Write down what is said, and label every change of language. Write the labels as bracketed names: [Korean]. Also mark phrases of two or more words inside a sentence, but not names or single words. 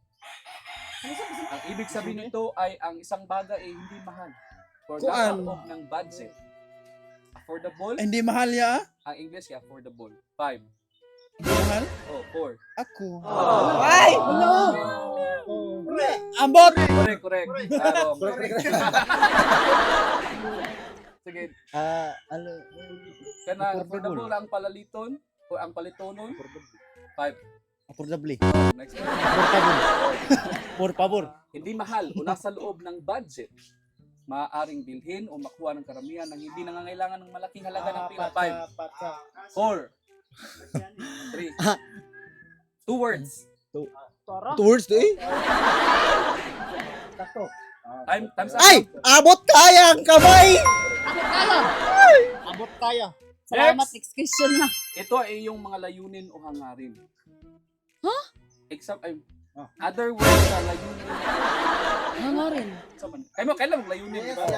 [Filipino] Ang ibig sabihin nito ay ang isang bagay ay hindi mahal. [English] Or [Cebuano] Kuan. [Filipino] nasa loob ng budget. Affordable. Hindi mahal ya? Ang English kaya affordable. 5. Hindi mahal? Oh, 4. Ako. Ay! [Cebuano] Ambot! [English] Correct. [Cebuano] Tarong. Sige, [Filipino] Ano? [Cebuano] kanang [English] Affordable. [Cebuano] affordable ang palaliton o ang palitonon. 5. [English] Affordable. Next. [Spanish] Por favor. [Filipino] Hindi mahal o nasa loob ng budget. Maaaring bilhin o makuha ng karamihan ng hindi nangangailangan ng malaking halaga ng pera. 5. 4. 3. [English] 2 words. Towards to eh? Time's up. [Filipino] Ay! Abot kaya ang kamay! Abot kaya. Salamat, [English] next question [Filipino] na. Ito ay yung mga layunin o hangarin. Huh? [English] Other words sa layunin. Nga rin. [Filipino] Kailan mong layunin, di ba?